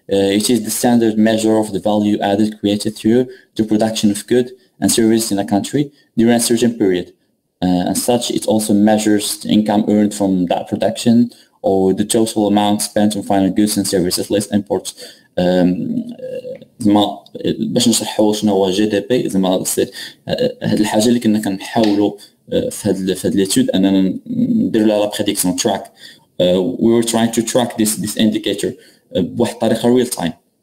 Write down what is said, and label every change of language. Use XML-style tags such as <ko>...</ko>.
<en>It is the standard measure of the value added created through the production of goods and services in a country during a certain period. As such, it also measures the income earned from that production or the total amount spent on final goods and services less imports</en> <ar>زعما باش نشرحوا شنو هو جي دي بي. زعما هاد الحاجه اللي كنا كنحاولوا في هاد ليتود اننا نديروا لها لا بريديكسيون تراك.</ar> <en>we were trying to track this indicator</en> <ar>بواحد الطريقه ريل تايم.</ar>